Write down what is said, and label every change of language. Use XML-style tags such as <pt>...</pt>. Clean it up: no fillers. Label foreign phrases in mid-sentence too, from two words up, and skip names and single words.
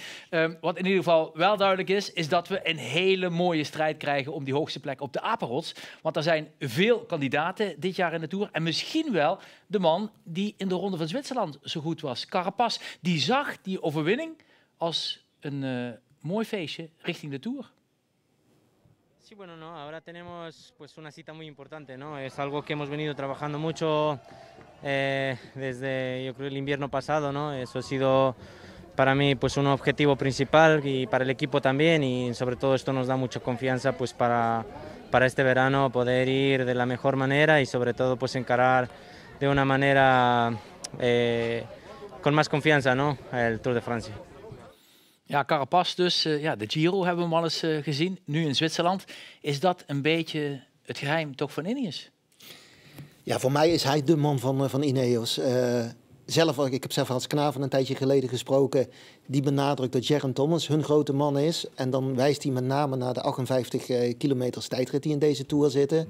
<nl>Wat in ieder geval wel duidelijk is dat we een hele mooie strijd krijgen om die hoogste plek op de Apenrots. Want er zijn veel kandidaten dit jaar in de Tour. En misschien wel de man die in de Ronde van Zwitserland zo goed was. Carapaz, die zag die overwinning als een mooi feestje richting de Tour.</nl> <es>Sí, bueno, no, ahora tenemos pues una cita muy importante, ¿no? Es algo que hemos venido trabajando mucho desde, yo creo, el invierno pasado, ¿no? Eso ha sido para mí pues un objetivo principal y para el equipo también, y sobre todo esto nos da mucha confianza pues para este verano poder ir de la mejor manera y sobre todo pues encarar de una manera con más confianza, ¿no? El Tour de Francia.</es> <nl>Ja, Carapaz dus. De Giro hebben we hem al eens gezien. Nu in Zwitserland. Is dat een beetje het geheim toch van Ineos? Ja, voor mij is hij de man van Ineos. Ik heb zelf als Knaven een tijdje geleden gesproken. Die benadrukt dat Geraint Thomas hun grote man is. En dan wijst hij met name naar de 58 kilometers tijdrit die in deze Tour zitten.</nl>